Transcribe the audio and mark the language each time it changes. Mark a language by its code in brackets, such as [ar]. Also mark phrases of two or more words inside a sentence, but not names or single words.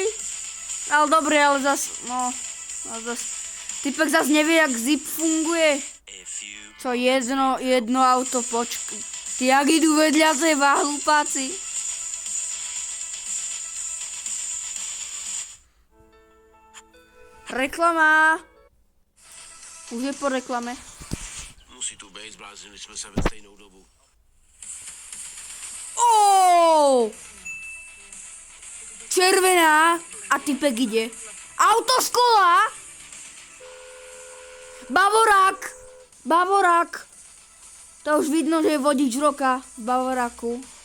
[sk] Ale dobre, ale zas, typek zas nevie, jak zip funguje. Co jedno auto, Ty jak idú vedľa seba, hlupáci. Reklama. Už je po reklame. [cs] Musí tu být, zbláznili jsme se ve stejnou dobu. Oh! [sk] Červená a typek ide. Autoškola! Bavorák. To už vidno, že je vodič roka v Bavoráku.